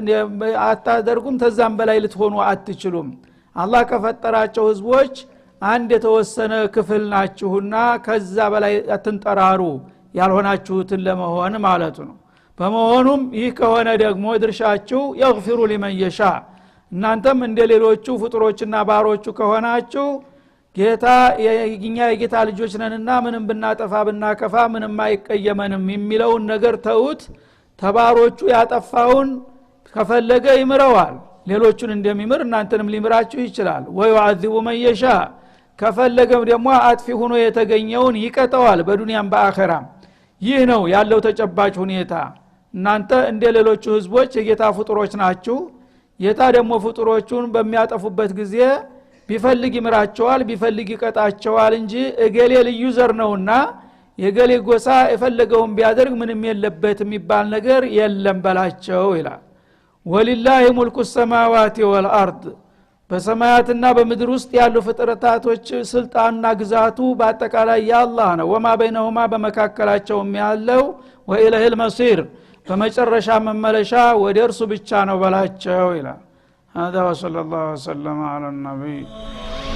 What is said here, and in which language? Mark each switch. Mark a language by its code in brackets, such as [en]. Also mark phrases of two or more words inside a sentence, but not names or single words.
[am] አታደርጉም ተዛም በላይ ልትሆኑ አትችሉም። አላህ ከፈጠራቸው ህዝቦች አንድ የተወሰነ ክፍል ናችሁና ከዛ በላይ አትንጠራሩ ያልሆናችሁትን ለመሆን ማለት ነው። በመሆኑም ይህ ከሆነ ደግሞ ድርሻችሁ [ar] يغفر لمن يشاء [am] እናንተም እንደሌሎቹ ፍጡሮችና ባሮቹ ከሆናችሁ ጌታ የኛ የጌታ ልጆች ነንና ምንም ብናጠፋ ብናከፋ ምንም አይቀየመንም የሚለውን ነገር ተውት። ተባሮቹ ያጠፋውን ከፈለገ ይምረዋል፣ ሌሎቹን እንደሚምር እናንተንም ሊምራችሁ ይችላል። [ar] ويعذب من يشاء [am] ከፈለገም ደግሞ አጥፊ ሆኖ የተገኘውን ይቀጣዋል በዱንያም በአኺራም። ይህ ነው ያለው ተጨባጭ ሁኔታ። እናንተ እንደሌሎቹ ህዝቦች የጌታ ፍጡሮች ናችሁ። ጌታ ደግሞ ፍጡሮቹን በሚያጠፉበት ጊዜ ቢፈልግ ይምራቸዋል ቢፈልግ ይቀጣቸዋል እንጂ እገሌ ልዩ ዘር ነውና የገሌ ጎሳ የፈለገውን ቢያደርግ ምንም የለበት የሚባል ነገር የለም በላቸው ይላል። [ar] ولله ملك السماوات والأرض [am] በሰማያትና በምድር ውስጥ ያሉ ፍጥረታቶች ስልጣንና ግዛቱ በአጠቃላይ ያላህ ነው። [ar] وما بينهما [am] በመካከላቸውም ያለው [ar] وإليه المصير [am] በመጨረሻ መመለሻ ወደ እርሱ ብቻ ነው በላቸው ይላል። [ar] هذا وصلى الله وسلم على النبي